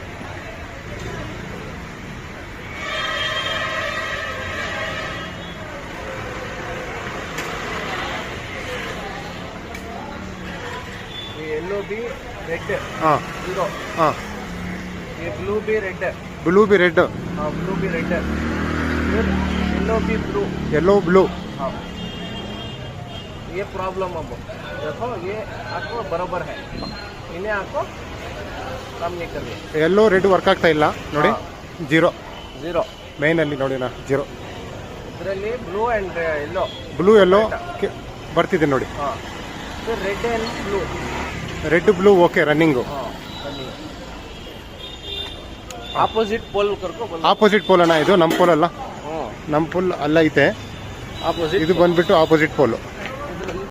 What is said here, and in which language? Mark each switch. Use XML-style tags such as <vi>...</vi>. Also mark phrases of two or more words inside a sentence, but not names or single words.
<hi>ये येलो भी रेड ಹಾಂ जीरो, ಹಾಂ ये ब्लू भी रेड, ब्लू भी रेड हाँ ब्लू भी रेड, फिर येलो भी ब्लू,</hi> <en>yellow blue</en> <hi>हाँ ये प्रॉब्लम अब देखो, ये आपको बराबर है, इन्हें आपको काम नहीं कर रही,</hi> <en>yellow red work</en> <kn>ಆಗ್ತಾ ಇಲ್ಲ ನೋಡಿ, ಜೀರೋ</kn> <hi>जीरो</hi> <kn>ಮೇಯ್ನಲ್ಲಿ ನೋಡಿ ನಾ ಜೀರೋ, ಇದರಲ್ಲಿ</kn> <en>blue and yellow, blue yellow</en> <kn>ಬರ್ತಿದೆ ನೋಡಿ,</kn> <en>ಹಾಂ फिर red and blue, red blue okay running,</en> <kn>हाँ</kn> <en>opposite pole</en> <kn>ಕರ್ಕೊ ಬಂದು,</kn> <en>opposite pole</en> <kn>ಅಣ್ಣ ಇದು ನಮ್ಮ ಪೋಲ್ ಅಲ್ಲ, ಹ್ಞೂ ನಮ್ಮ ಪೋಲ್ ಅಲ್ಲ ಐತೆ, ಆಪೋಸಿಟ್ ಇದು ಬಂದ್ಬಿಟ್ಟು</kn> <en>opposite pole.</en>